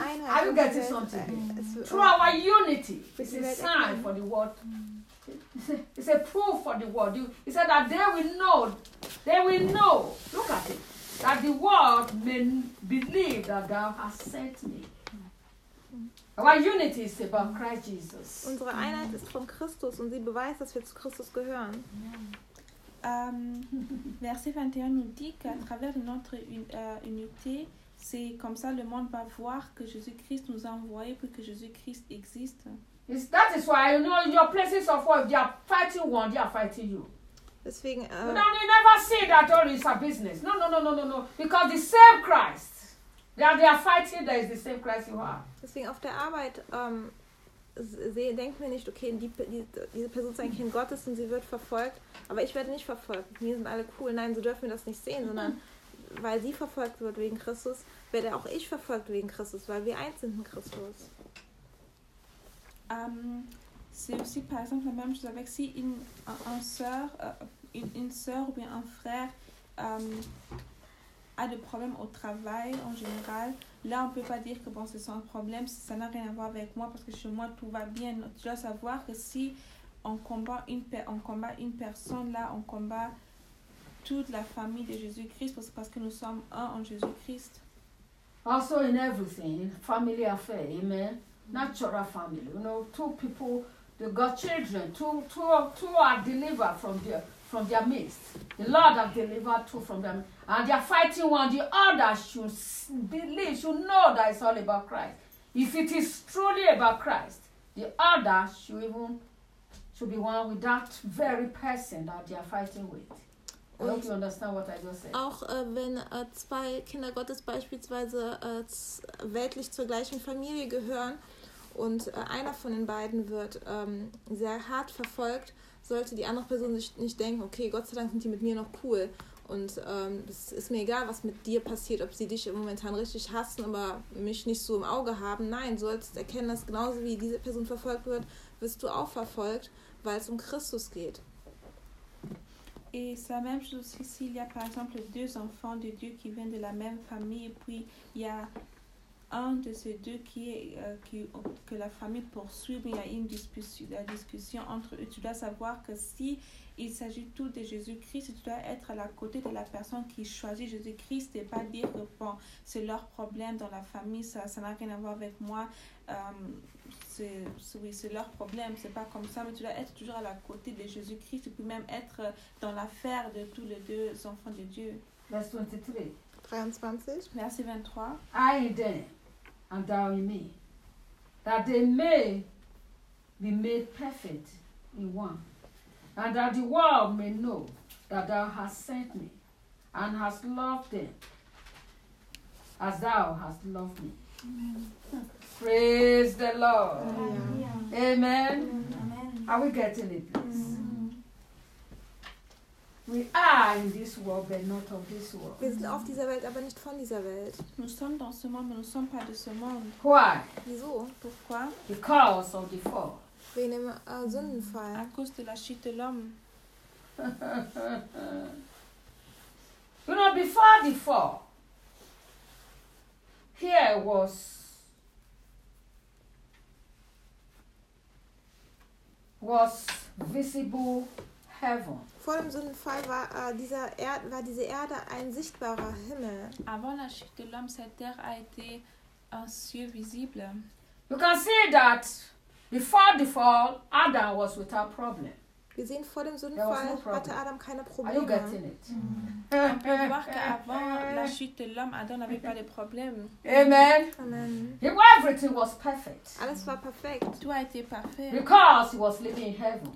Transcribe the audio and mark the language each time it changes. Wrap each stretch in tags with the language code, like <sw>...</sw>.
<en>Are you getting something? Through our unity, it's a sign for the world. It's a proof for the world. He said that they will know, look at it, that the world may believe that thou hast sent me. Our unity is about Christ Jesus.</en> <de>Unsere Einheit ist von Christus und sie beweist, dass wir zu Christus gehören.</de> <fr>Verset 21 nous dit qu'à travers notre unité, c'est comme ça le monde va voir que Jésus-Christ nous a envoyé pour que Jésus-Christ existe.</fr> <en>It's, that is why, you know, in your places of work, they are fighting one, they are fighting you.</en> <de>Deswegen,</de> <en>you never see that all is a business. No. Because the same Christ, they are fighting, there is the same Christ you are.</en> <de>Deswegen auf der Arbeit sehe, denke mir nicht, okay, diese Person ist ein Kind Gottes und sie wird verfolgt, aber ich werde nicht verfolgt. Wir sind alle cool. Nein, so dürfen wir das nicht sehen, sondern weil sie verfolgt wird wegen Christus, werde auch ich verfolgt wegen Christus, weil wir eins sind in Christus.</de> <fr>C'est aussi par exemple la même chose avec si une sœur ou bien un frère a des problèmes au travail en général, là on ne peut pas dire que bon, c'est un problème, ça n'a rien à voir avec moi parce que chez moi tout va bien. Tu dois savoir que si on combat une personne, là on combat toute la famille de Jésus-Christ parce que nous sommes un en Jésus-Christ.</fr> <en>Also in everything, family affair, amen. Natural family, you know, two people, they got children, two are delivered from their midst. The Lord has delivered two from them, and they are fighting one. The other should believe, should know that it's all about Christ. If it is truly about Christ, the other should be one with that very person that they are fighting with. I hope you understand what I just said.</en> <de>Auch wenn zwei Kinder Gottes beispielsweise weltlich zur gleichen Familie gehören, und einer von den beiden wird sehr hart verfolgt, sollte die andere Person sich nicht denken, okay, Gott sei Dank sind die mit mir noch cool. Und es ist mir egal, was mit dir passiert, ob sie dich momentan richtig hassen, aber mich nicht so im Auge haben. Nein, du sollst erkennen, dass genauso wie diese Person verfolgt wird, wirst du auch verfolgt, weil es um Christus geht.</de> <fr>Et c'est la même chose ici, s'il y a par exemple deux enfants de Dieu qui viennent de la même famille, puis il y a un de ces deux que la famille poursuit, mais il y a une discussion entre eux. Tu dois savoir que si il s'agit tout de Jésus-Christ, tu dois être à la côté de la personne qui choisit Jésus-Christ et pas dire que bon, c'est leur problème dans la famille, ça n'a rien à voir avec moi, c'est leur problème, c'est pas comme ça, mais tu dois être toujours à la côté de Jésus-Christ et puis même être dans l'affaire de tous les deux enfants de Dieu.</fr> <en>Verse 23. 23. I in them and thou in me, that they may be made perfect in one, and that the world may know that thou hast sent me and hast loved them as thou hast loved me. Amen. Praise the Lord. Amen. Amen. Amen. Are we getting it, please? We are in this world, but not of this world.</en> <de>Wir sind auf dieser Welt, aber nicht von dieser Welt.</de> <fr>Nous sommes dans ce monde, mais nous sommes pas de ce monde.</fr> <en>Why?</en> <de>Wieso?</de> <fr>Pourquoi?</fr> <en>Because of the fall.</en> <de>Wegen dem Sündenfall.</de> <fr>À cause de la chute de l'homme.</fr> <en>You know, before the fall, here was visible heaven.</en> <de>Vor dem Sündenfall war diese Erde ein sichtbarer Himmel.</de> <fr>Avant la chute de l'homme, cette terre a été un ciel visible.</fr> <en>You can see that before the fall, Adam was without problem.</en> <de>Wir sehen, vor dem Sündenfall hatte Adam keine Probleme.</de> <en>Are you getting it?</en> <fr>Avant la chute de l'homme, Adam n'avait pas de problème.</fr> <en>Amen. Amen. Everything was perfect.</en> <de>Alles war perfekt.</de> <fr>Tout a été parfait.</fr> <en>Because he was living in heaven.</en>